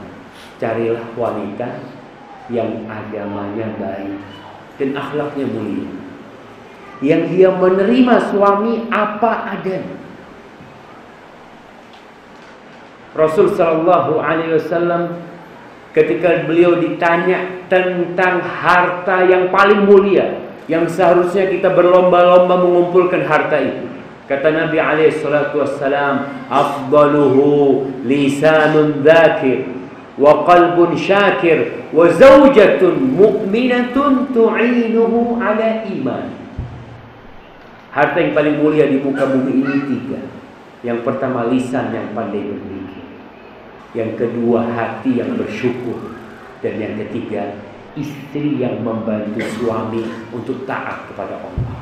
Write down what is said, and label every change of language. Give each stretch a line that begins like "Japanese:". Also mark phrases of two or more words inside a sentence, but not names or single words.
Indonesian: Carilah wanita yang agamanya baik dan akhlaknya mulia, yang dia menerima suami apa adanya. Rasul
Arabic: صلى الله عليه وسلم
Indonesian: ketika beliau ditanya tentang harta yang paling mulia, yang seharusnya kita berlomba-lomba mengumpulkan harta itu, kata Nabi
Arabic: عليه الصلاة والسلام, أفضله لسان ذاكر وقلب شاكر وزوجة مؤمنة تعينه على إيمان.
Indonesian: Harta yang paling mulia di muka bumi ini 3. Yang pertama, lisan yang pandai berpikir. Yang kedua, hati yang bersyukur. Dan yang ketiga, istri yang membantu suami untuk taat kepada Allah.